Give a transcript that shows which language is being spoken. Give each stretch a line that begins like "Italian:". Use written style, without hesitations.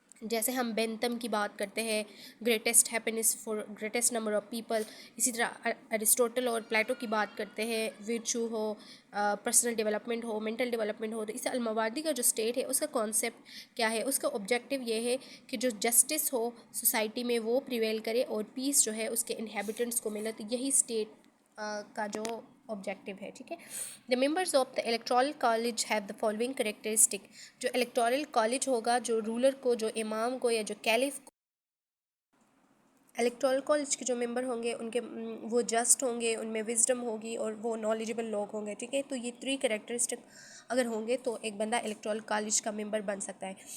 Urdu: جیسے ہم بینتم کی بات کرتے ہیں،
English: greatest happiness for greatest number of people,
Urdu: اسی طرح ایرسٹوٹل اور پلیٹو کی بات کرتے ہیں، ورچو ہو، پرسنل ڈیولپمنٹ ہو، مینٹل ڈیولپمنٹ ہو. تو اس المواردی کا جو اسٹیٹ ہے اس کا کانسیپٹ کیا ہے، اس کا آبجیکٹیو یہ ہے کہ جو جسٹس ہو سوسائٹی میں وہ پریویل کرے اور پیس جو ہے اس کے انہیبیٹنٹس کو ملے. تو یہی اسٹیٹ کا جو آبجیکٹیو ہے. ٹھیک ہے.
English: The members of the electoral college have the following characteristic.
Urdu: جو الیکٹورل کالج ہوگا، جو رولر کو، جو امام کو یا جو کیلف کو، الیکٹورل کالج کے جو ممبر ہوں گے ان کے وہ جسٹ ہوں گے، ان میں وزڈم ہوگی اور وہ نالجبل لوگ ہوں گے. ٹھیک ہے. تو یہ 3 کریکٹرسٹک اگر ہوں گے تو ایک بندہ الیکٹورل کالج کا ممبر بن سکتا ہے.